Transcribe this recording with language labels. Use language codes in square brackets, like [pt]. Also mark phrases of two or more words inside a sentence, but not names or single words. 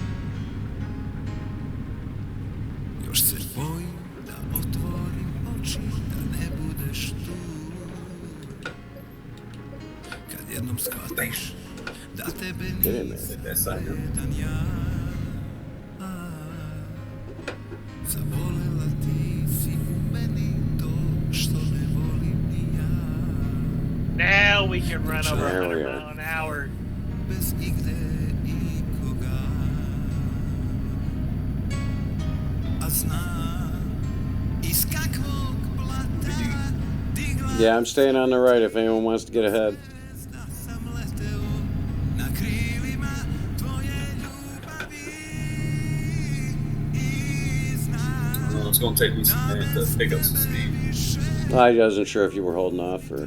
[sr] Još se bojim da otvorim oči, da ne budeš tu. Kad jednom shvatiš da tebe [en] Get in [sr] nisam [en] there. [sr] vredan ja. Zavolela ti si u meni to što ne volim ni ja. [en] Now we can run over There 100 we are. miles an hour. [sr] Bez igde ikoga. A znam iz kakvog blata digla [en] Yeah, I'm staying on the right if anyone wants to get ahead. It's going to take me some minute to pick up some speed. I wasn't sure if you were holding off or.